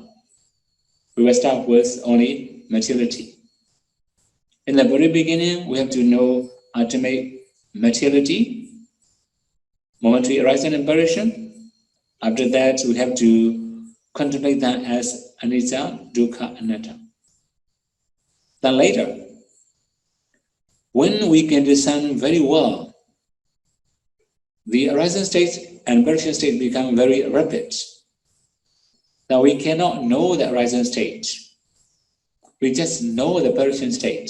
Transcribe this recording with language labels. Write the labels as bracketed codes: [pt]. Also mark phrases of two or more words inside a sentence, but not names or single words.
[en] We will start with only materiality. In the very beginning, we have to know ultimate materiality, momentary arising and aberration. After that, we have to contemplate that as [pi] anicca, dukkha, anatta. [en] Then later, when we can discern very well, the arising state and aberration state become very rapid. Now we cannot know the arising state. We just know the aberration state.